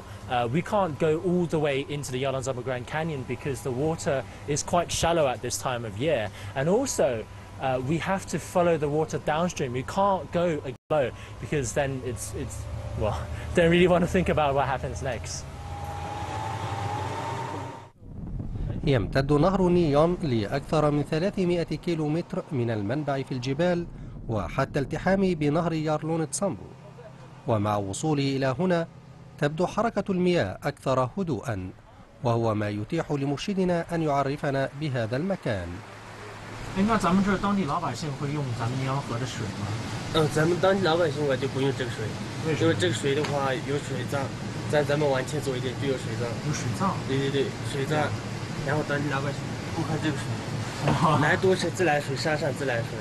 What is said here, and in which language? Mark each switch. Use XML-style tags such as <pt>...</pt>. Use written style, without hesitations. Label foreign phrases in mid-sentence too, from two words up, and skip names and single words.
<en>We can't go all the way into the Yalongzhapa Grand Canyon because the water is quite shallow at this time of year. And also, we have to follow the water downstream. We can't go below because then it's well, don't really want to think about what happens next.</en> <ar>يمتد نهر نيام لأكثر من 300 كيلومتر من المنبع في الجبال وحتى التحامه بنهر يارلون تسامبو. ومع وصوله إلى هنا تبدو حركة المياه أكثر هدوءا، وهو ما يتيح لمرشدنا أن يعرفنا بهذا المكان.</ar> <zh>那咱们这当地老百姓会用咱们尼洋河的水吗？咱们当地老百姓就不用这个水，因为这个水的话有水葬，咱们往前走一点就有水葬。有水葬？对，水葬。然后当地老百姓不喝这个水，来多是自来水，山上自来水。</zh>